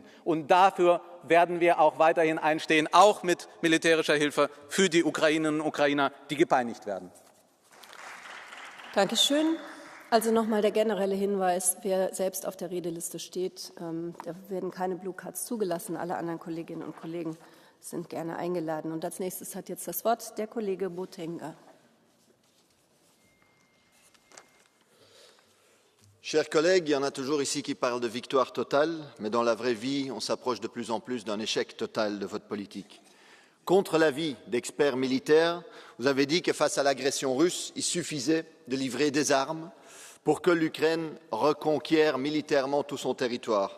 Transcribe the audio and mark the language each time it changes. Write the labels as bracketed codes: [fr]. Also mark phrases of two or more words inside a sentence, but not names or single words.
[de] Und dafür werden wir auch weiterhin einstehen, auch mit militärischer Hilfe für die Ukrainerinnen und Ukrainer, die gepeinigt werden. Dankeschön. Also nochmal der generelle Hinweis, wer selbst auf der Redeliste steht, da werden keine Blue Cards zugelassen. Alle anderen Kolleginnen und Kollegen sind gerne eingeladen. Und als nächstes hat jetzt das Wort der Kollege Botenga. [fr] Chers collègues, il y en a toujours ici qui parlent de victoire totale, mais dans la vraie vie, on s'approche de plus en plus d'un échec total de votre politique. Contre l'avis d'experts militaires, vous avez dit que face à l'agression russe, il suffisait de livrer des armes pour que l'Ukraine reconquiert militairement tout son territoire.